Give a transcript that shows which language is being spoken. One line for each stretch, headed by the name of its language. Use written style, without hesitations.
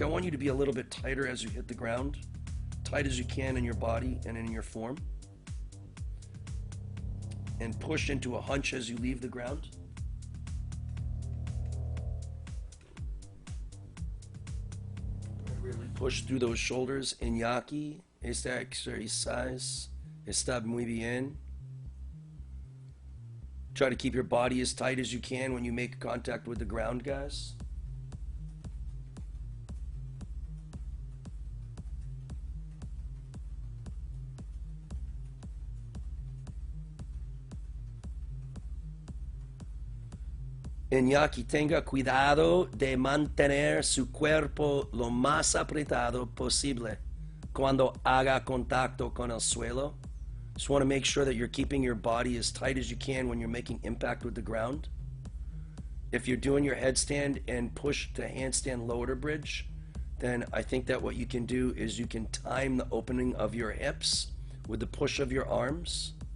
English: I want you to be a little bit tighter as you hit the ground. Tight as you can in your body and in your form. And push into a hunch as you leave the ground. Really push through those shoulders.
Spanish: Iñaki, esta exercise está muy bien.
English: Try to keep your body as tight as you can when you make contact with the ground, guys.
Spanish: Iñaki, tenga cuidado de mantener su cuerpo lo más apretado posible cuando haga contacto con el suelo.
English: Just want to make sure that you're keeping your body as tight as you can when you're making impact with the ground. If you're doing your headstand and push to handstand lower to bridge, then I think that what you can do is you can time the opening of your hips with the push of your arms.